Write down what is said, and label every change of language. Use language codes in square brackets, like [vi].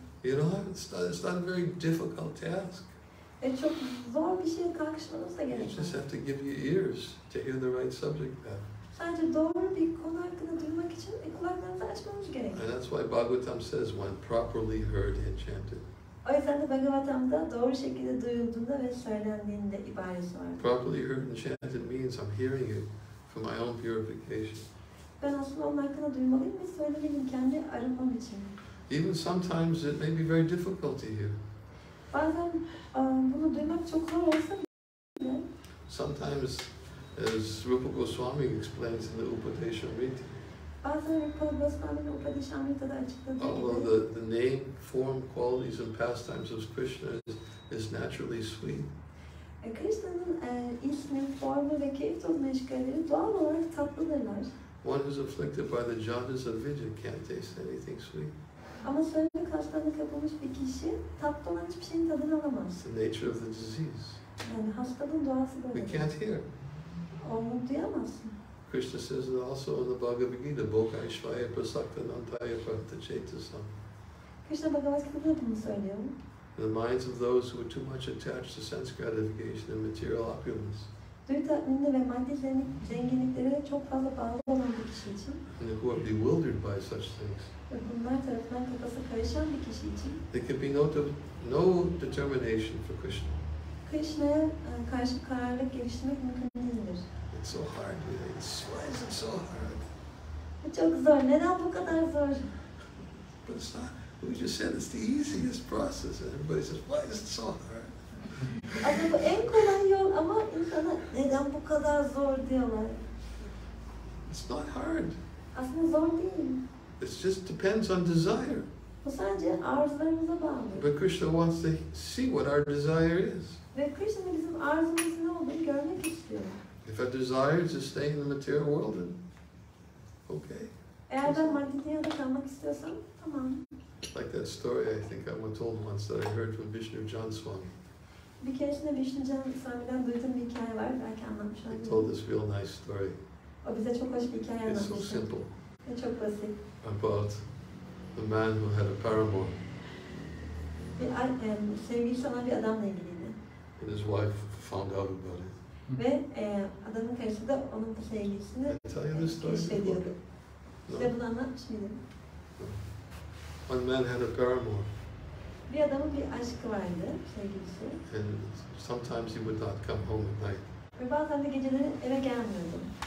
[en] You know, it's not a very difficult task. [tr] Ve çok zor bir şeye kalkışmanız da [en] You [tr] gerekmez. [en] just have to give your ears to hear the right subject matter. [tr] Sadece doğru bir konu hakkında duymak için kulaklarınızı açmanız gerekir. [en] And that's why Bhagavatam says, when properly heard and chanted. [tr] O yüzden de Bhagavatam'da doğru şekilde duyulduğunda ve söylendiğinde ibaresi var. [en] Properly heard and chanted means I'm hearing it for my own purification. [tr] Ben aslında onun hakkında duymalıyım ve söylemeliyim kendi arınmam için. [en] Even sometimes it may be very difficult to hear. [tr] Bazen bunu duymak çok zor olsa bile. [en] Sometimes, as Rupa Goswami explains in the Upadeshamrita, [tr] Bazen Rupa Goswami'nin Upadeshamrita'da açıkladığı [en] although [tr] gibi. [en] the name, form, qualities, and pastimes of Krishna is naturally sweet, [tr] Krishna'nın ismi, formu ve keyif toz meşgalleri doğal olarak tatlıdırlar. [en] one who's afflicted by the jhanas of Vijay can't taste anything sweet. [tr] Ama söylemek hastalığına kapılmış bir kişi tatlı olan hiçbir şeyin tadını alamaz. [en] It's the nature of the disease. [tr] Yani hastalığın doğası [en] We [tr] böyle. [en] can't hear. [tr] Onu duyamazsın. [en] Krishna says it also in the Bhagavad Gita, [sa] Bhogaishvaya Prasaktanantaya Pratachetasam. [tr] Krishna Bhagavad Gita'da bunu söylüyor. [en] In the minds of those who are too much attached to sense gratification and material opulence. [tr] Duyu tatminine ve maddi zenginliklere çok fazla bağlı olan bir kişi için [en] And who are bewildered by such things. [tr] ve bunlar tarafından kafası karışan bir kişi için [en] There can be no determination for Krishna. [tr] Krishna'ya karşı kararlılık geliştirmek mümkün değildir. [en] It's so hard. Why is it so hard? [tr] Bu çok zor. Neden bu kadar zor? [en] But it's not. We just said it's the easiest process, and everybody says, "Why is it so hard?" [tr] Aslında bu en kolay yol ama insana neden bu kadar zor diyorlar. [en] It's not hard. [tr] Aslında zor değil. [en] It just depends on desire. [tr] Bu sadece arzularımıza bağlı. [en] But Krishna wants to see what our desire is. [tr] Ve Krishna bizim arzumuzun ne olduğunu görmek istiyor. [en] If our desire is to stay in the material world, then okay. [tr] Eğer ben maddi dünyada kalmak istiyorsam tamam. [en] Like that story I think I was told once that I heard from Vishnu Swami. [tr] Bir keresinde Nisranjana Swami'den duyduğum bir hikaye var. Belki anlatmış [en] He [tr] olabilirim. [en] told this real nice story. [tr] O bize çok hoş bir hikaye [en] It's so [tr] anlatmıştı. [en] simple. [tr] Ve çok basit. [en] About the man who had a paramour. [tr] Bir sevgilisi olan bir adamla ilgiliydi. [en] And his wife found out about it. [tr] Ve adamın karısı da onun bu sevgilisini [en] Did I tell you this story? [tr] keşfediyordu. [en] No. [tr] Size bunu anlatmış mıydım? [en] One man had a paramour. [tr] Bir adamın bir aşkı vardı, sevgilisi. [en] And sometimes he would not come home at night. Ve bazen de geceleri eve gelmiyordu.